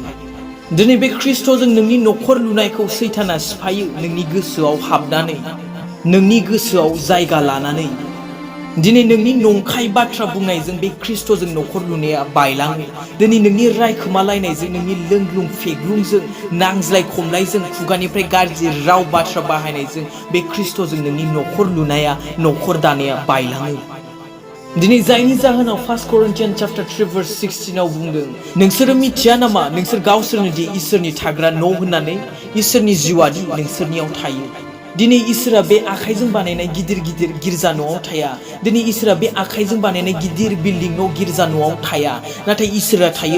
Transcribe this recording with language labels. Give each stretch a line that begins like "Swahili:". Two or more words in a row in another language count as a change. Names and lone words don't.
Bodo: दिनै बे ख्रिस्टजों नोंनि नखर लुनायखौ सैताना सिफायो नोंनि गोसोआव हाबनानै नोंनि गोसोआव जायगा लानानै दिनै नोंनि नंखाय बाथ्रा बुंनायजों बे ख्रिस्टजों नखर लुनाया बायलाङो। दिनै नोंनि रायखोमालायनायजों नोंनि लोंग्लुं फेग्लुंजों नांज्लाय खमलायजों खुगानिफ्राय गाज्रि राव बाथ्रा बाहायनायजों बे ख्रिस्टजों नोंनि नखर लुनाया नखर दानाया बायलाङो। दिनै जायनि जाहोनाव 1 Corinthians chapter 3 verse 16 आव बुंदों नोंसोरो मिथिया नामा नोंसोर गावसोरनो दि इसोरनि थाग्रा न' होननानै इसोरनि जिउआदि नोंसोरनियाव थायो। दिनै इसोरा बे आखाइजों बानायनाय गिदिर गिदिर गिर्जा न'आव थाया दिनै इसोरा बे आखाइजों बानायनाय गिदिर बिल्डिं न' गिर्जा न'आव थाया नाथाय इसोरा थायो